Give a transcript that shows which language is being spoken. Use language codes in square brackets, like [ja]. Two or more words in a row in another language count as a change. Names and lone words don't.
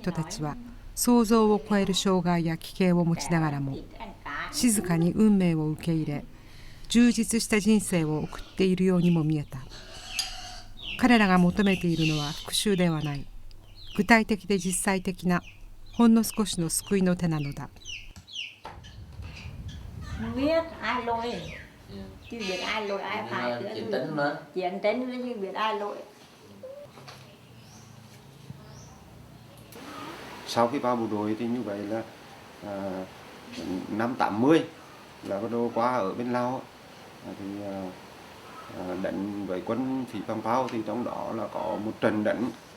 [ja] 人たちは想像を超える障害や奇形を持ちながらも静かに運命を受け入れ充実した人生を送っているようにも見えた。彼らが求めているのは復讐ではない、具体的で実際的なほんの少しの救いの手なのだ。 [vi] biết ai lỗi chứ biết ai lỗi ai phải Chuyện tính mà. Chuyện tính chứ biết ai lỗi. Sau khi vào bộ đội thì như vậy là năm 80 là bắt đầu qua ở bên Lào thì đánh với quân Phỉ Bằng Phao, thì trong đó là có một trận đánh.